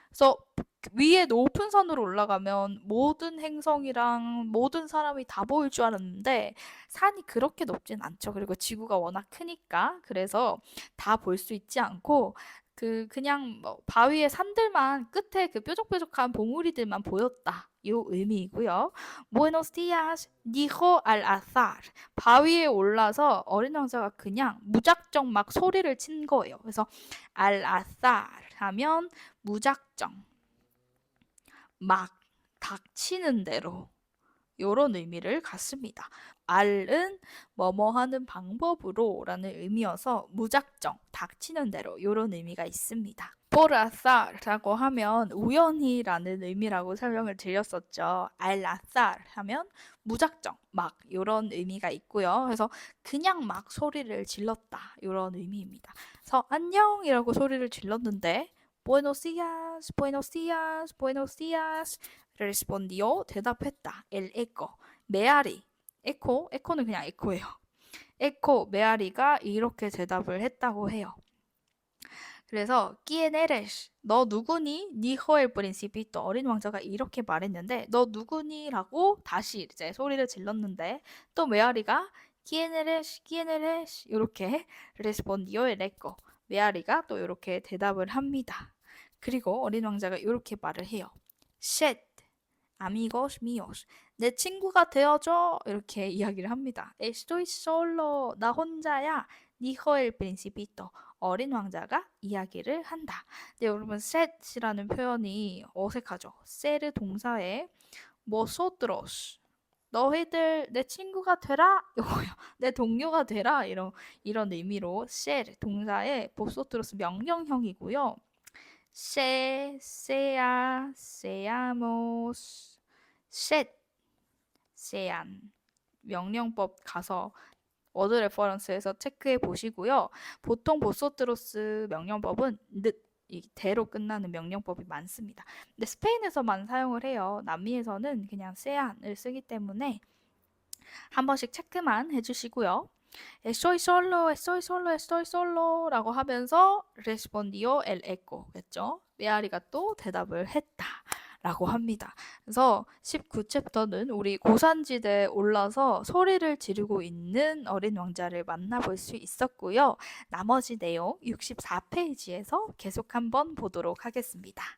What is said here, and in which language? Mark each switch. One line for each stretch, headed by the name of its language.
Korean: 그래서 위에 높은 산으로 올라가면 모든 행성이랑 모든 사람이 다 보일 줄 알았는데 산이 그렇게 높진 않죠. 그리고 지구가 워낙 크니까 그래서 다 볼 수 있지 않고 그냥 뭐 바위의 산들만 끝에 그 뾰족뾰족한 봉우리들만 보였다. 요 의미이고요.
Spanish: Buenos días, dijo al azar.
Korean: 바위에 올라서 어린 왕자가 그냥 무작정 막 소리를 친 거예요. 그래서
Spanish: al azar
Korean: 하면 무작정, 막 닥치는 대로 요런 의미를 갖습니다. 알은 뭐뭐 하는 방법으로 라는 의미여서 무작정, 닥치는 대로 요런 의미가 있습니다.
Spanish: por azar
Korean: 라고 하면 우연히라는 의미라고 설명을 드렸었죠.
Spanish: al azar
Korean: 하면 무작정, 막 요런 의미가 있고요. 그래서 그냥 막 소리를 질렀다 요런 의미입니다. 그래서 안녕이라고 소리를 질렀는데
Spanish: Buenos días, buenos días, buenos días respondió
Korean: 대답했다.
Spanish: el eco
Korean: 메아리 에코는 그냥 에코예요. 에코 메아리가 이렇게 대답을 했다고 해요. 그래서
Spanish: ¿Quién eres?
Korean: 너 누구니?
Spanish: Dijo el principito.
Korean: 어린 왕자가 이렇게 말했는데 너 누구니?라고 다시 이제 소리를 질렀는데 또 메아리가
Spanish: ¿Quién eres? ¿Quién eres?
Korean: 이렇게
Spanish: respondió el eco.
Korean: 메아리가 또 이렇게 대답을 합니다. 그리고 어린 왕자가 이렇게 말을 해요.
Spanish: Shed, amigos míos.
Korean: 내 친구가 되어줘. 이렇게 이야기를 합니다.
Spanish: Estoy solo.
Korean: 나 혼자야.
Spanish: Dijo el principito.
Korean: 어린 왕자가 이야기를 한다. 근데 여러분 set이라는 표현이 어색하죠. ser 동사에 vosotros 너희들 내 친구가 되라 이거요. 내 동료가 되라 이런 의미로 ser 동사에 vosotros 명령형이고요.
Spanish: sea, seamos, sed, sean
Korean: 명령법 가서 워드 레퍼런스에서 체크해 보시고요. 보통 보소트로스 명령법은 이 대로 끝나는 명령법이 많습니다. 근데 스페인에서만 사용을 해요. 남미에서는 그냥 세안을 쓰기 때문에 한 번씩 체크만 해주시고요.
Spanish: Estoy solo, estoy solo, estoy solo
Korean: 라고 하면서
Spanish: respondió el eco
Korean: 겠죠? 메아리가 또 대답을 했다 라고 합니다. 그래서 19챕터는 우리 고산지대에 올라서 소리를 지르고 있는 어린 왕자를 만나볼 수 있었고요. 나머지 내용 64페이지에서 계속 한번 보도록 하겠습니다.